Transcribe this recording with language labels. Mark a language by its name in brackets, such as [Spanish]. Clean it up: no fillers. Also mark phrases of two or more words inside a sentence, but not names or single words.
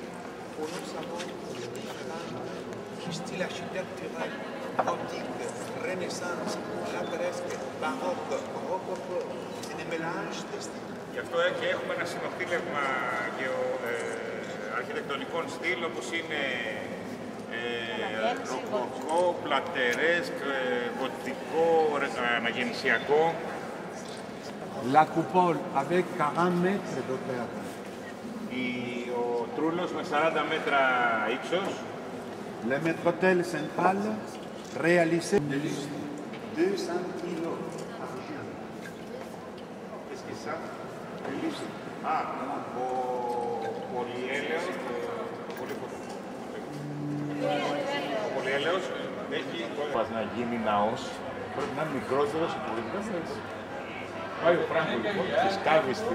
[French] Style architectural, gothique, renaissance, lateresque, baroque, rococo, c'est des mélanges de styles. [Greek] Γι' αυτό και έχουμε ένα συνοθήλευμα αρχιτεκτονικών στυλ, όπως είναι ροκοκό, πλατερέσκ, γοτικό, αναγεννησιακό. [French] La coupole avec 40 mètres d'hauteur. [Greek] Ο τρούλος με 40 μέτρα ύψος. [French] Le maître-autel central réalisé de 200 kg argent. Qu'est-ce que ça? [Greek] Ο πολυέλαιος. Ο πολυέλαιος έχει... Πας να γίνει ναός, πρέπει να είναι μικρότερος από την κατάσταση. Πάει ο Φράγκο λοιπόν και σκάβει στη...